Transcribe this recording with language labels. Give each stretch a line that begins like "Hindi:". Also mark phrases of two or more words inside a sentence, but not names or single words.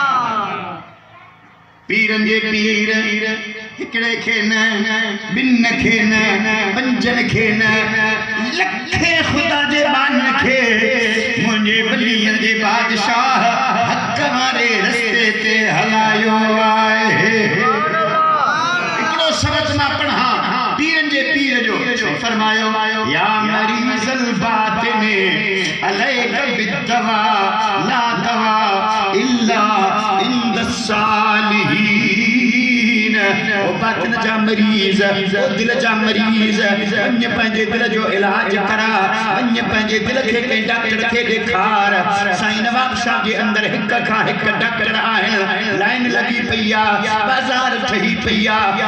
Sindhi: पीरन जे पीर हिकड़े खे न, बिन खे न, पंजन खे न, लखे खुदा जे बान खे मुंहिंजे वलियन जे बादशाह हक़ वारे रस्ते ते हलायो आहे। हिकड़ो सबक मां पढ़ा पीरन जे पीर जो फरमायो
Arabic: يا مريض الباطن عليك بالدواء لا دواء إلا عند الصالحين.
Sindhi: ओ बातिन जा मरीज़, ओ दिल जा मरीज़, वञ पंहिंजे दिल जो इलाज करा, वञ पंहिंजे दिल खे कंहिं डॉक्टर खे ॾेखार। साईं नवाब शाह जे अंदर हिक खां हिक डॉक्टर आहिनि, लाइन लॻी पई आहे, बाज़ार ठही पई आहे।